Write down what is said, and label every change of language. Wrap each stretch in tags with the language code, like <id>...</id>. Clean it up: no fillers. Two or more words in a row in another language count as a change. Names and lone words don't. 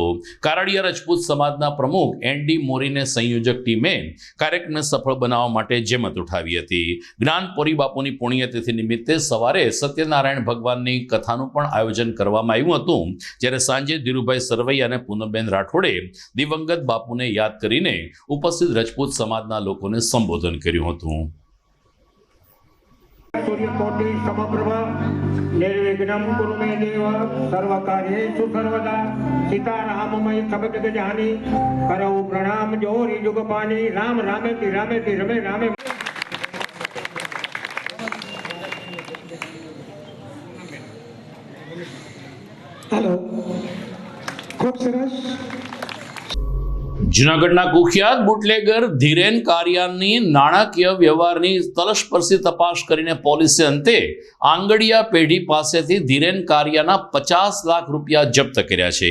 <gu>કારડિયા રજપૂત સમાજના પ્રમુખ એનડી મોરીને સંયોજક ટીમે કાર્યક્રમને સફળ બનાવવા માટે જહેમત ઉઠાવી હતી. જ્ઞાનપુરી બાપુની પુણ્યતિથિ નિમિત્તે સવારે સત્યનારાયણ ભગવાનની કથાનું પણ આયોજન કરવામાં આવ્યું હતું, જ્યારે સાંજે ધીરુભાઈ સરવૈયા અને પૂનમબેન રાઠોડે દિવંગત બાપુને યાદ કરીને ઉપસ્થિત રજપૂત સમાજના લોકોને સંબોધન કર્યું હતું.</gu> <sa>सूर्यकोटि समप्रभा निर्विघ्नं कुरु मे देव सर्वकार्येषु सर्वदा</sa> <awa>सीताराममय सबक गजानि करौ प्रणाम जोरि जुगपानि</awa> <sa>राम रामेति रामेति रमे रामे.</sa> <gu>હેલો ખૂબ સરસ. જૂનાગઢના કુખ્યાત બુટલેગર ધીરેન કારિયાની નાણાકીય વ્યવહારની તલસ્પર્શી તપાસ કરીને પોલીસે અંતે આંગડિયા પેઢી પાસેથી ધીરેન કારિયાના 50 લાખ રૂપિયા જપ્ત કર્યા છે.</gu>